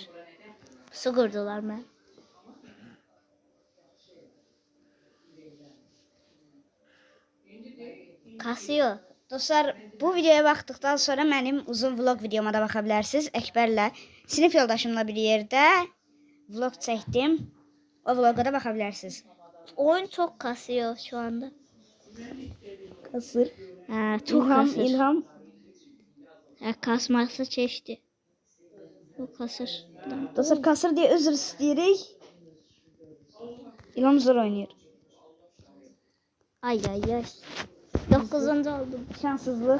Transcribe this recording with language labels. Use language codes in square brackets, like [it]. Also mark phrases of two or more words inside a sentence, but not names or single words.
[tr] Su kurdular mı? Kasıyor. [az] Dostlar, bu videoya baxdıqdan sonra mənim uzun vlog videoma da baxa bilərsiniz. Əkbərlə, sinif yoldaşımla bir yerdə vlog çəkdim. O vloga da baxa bilərsiniz. [tr] Oyun çok kasıyor şu anda. [az] Kasır. Çok kasır. İlham. Kasması çeşdi. Bu kasır. Dostlar, kasır deyə üzr istəyirik. İlham zor oynayır. Ay. 9. oldum. Şanssızlıq.